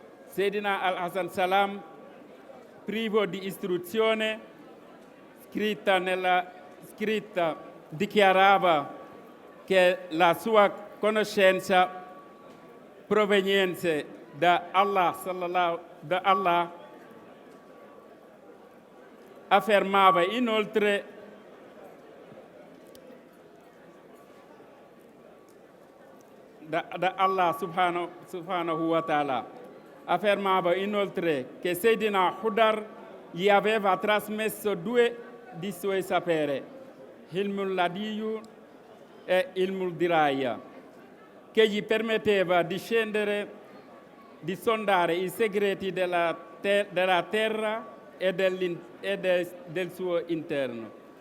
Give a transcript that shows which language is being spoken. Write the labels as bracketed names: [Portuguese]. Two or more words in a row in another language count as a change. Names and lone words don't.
[Italian] Seydina Al-Hassan Salam, privo di istruzione scritta, dichiarava che la sua conoscenza proveniente da Allah, affermava inoltre da Allah [Arabic] سبحانه وتعالى, [Italian] affermava inoltre che Seydina Hudar gli aveva trasmesso 2 di suoi saperi, [Arabic] علم اللدني [Italian] e [Arabic] علم الدراية, [Italian] che gli permetteva di sondare i segreti della terra e del suo interno.